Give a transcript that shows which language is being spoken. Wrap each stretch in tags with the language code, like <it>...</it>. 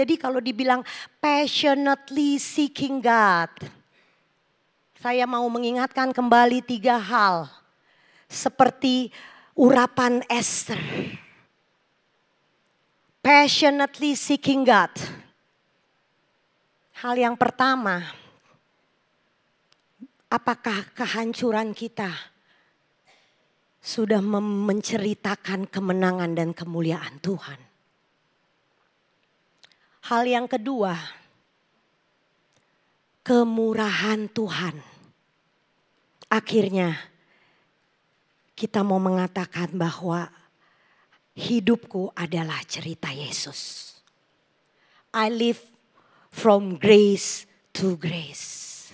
<id>Jadi kalau dibilang passionately seeking God, saya mau mengingatkan kembali 3 hal. Seperti urapan Esther.</id> <en>Passionately seeking God.</en> <id>Hal yang pertama, apakah kehancuran kita sudah menceritakan kemenangan dan kemuliaan Tuhan? Hal yang kedua, kemurahan Tuhan. Akhirnya kita mau mengatakan bahwa hidupku adalah cerita Yesus.</id> <en>I live from grace to grace.</en>